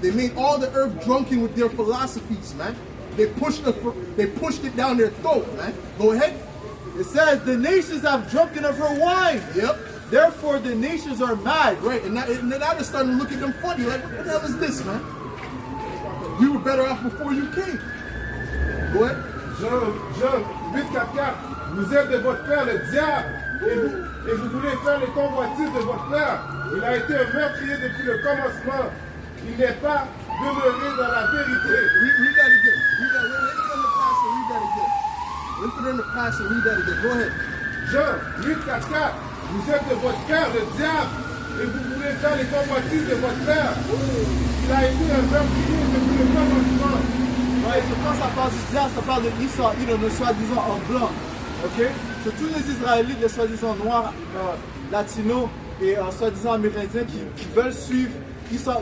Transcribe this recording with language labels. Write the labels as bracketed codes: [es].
[en] They made all the earth drunken with their philosophies, man. They pushed it down their throat, man. Go ahead. It says, the nations have drunken of her wine. Yep. Therefore the nations are mad. Right, and now they're starting to look at them funny. Like, what the hell is this, man? We were better off before you came. Go ahead. [fr] Jean 8:4, vous êtes de votre père le diable, et vous voulez faire les convoitises de votre père. Il a été un meurtrier depuis le commencement. Il n'est pas demeuré dans la vérité. [en] Read that again. Read that. Wait for them to pass and read that again. Go ahead. [fr] Jean 8:4, vous êtes de votre père le diable, et vous voulez faire les convoitises de votre père. Il a été un meurtrier depuis le commencement. Ouais, c'est quand ça parle du diable, ça parle de Israël, le soi-disant en blanc. Ok? C'est tous les Israélites, les soi-disant noirs, latinos et soi-disant amérindiens qui veulent suivre Israël.